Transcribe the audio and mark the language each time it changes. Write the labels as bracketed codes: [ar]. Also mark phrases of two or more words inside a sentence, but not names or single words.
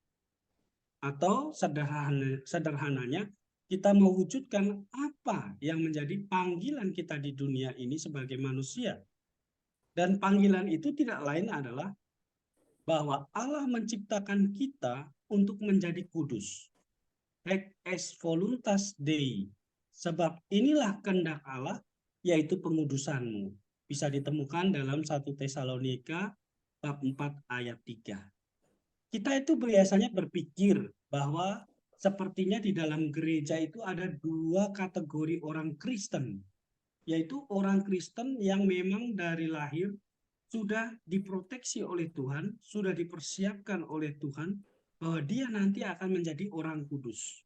[id] Atau sederhananya, kita mewujudkan apa yang menjadi panggilan kita di dunia ini sebagai manusia. Dan panggilan itu tidak lain adalah bahwa Allah menciptakan kita untuk menjadi kudus. [la] Hac est voluntas Dei. [id] Sebab inilah kehendak Allah, yaitu pengudusanmu. Bisa ditemukan dalam 1 Tesalonika bab 4 ayat 3. Kita itu biasanya berpikir bahwa sepertinya di dalam gereja itu ada dua kategori orang Kristen, yaitu orang Kristen yang memang dari lahir sudah diproteksi oleh Tuhan, sudah dipersiapkan oleh Tuhan, bahwa dia nanti akan menjadi orang kudus.